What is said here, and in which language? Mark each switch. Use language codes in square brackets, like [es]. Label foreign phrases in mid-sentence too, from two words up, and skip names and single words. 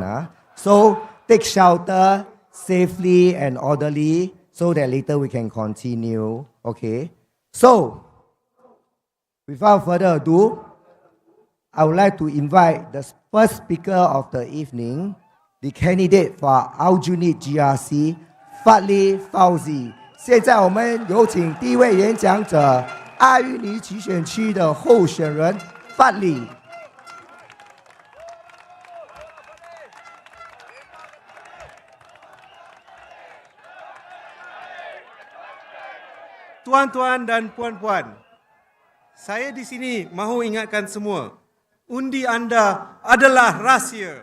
[en] So take shelter safely and orderly so that later we can continue. Okay, so without further ado, I would like to invite the first speaker of the evening, the candidate for Aljunied GRC, Fadli Fauzi. [zh] 现在我们有请第一位演讲者，阿育尼集选区的候选人 Fadli。 [ms] Tuan-tuan dan puan-puan, saya di sini mahu ingatkan semua, undi anda adalah rahsia.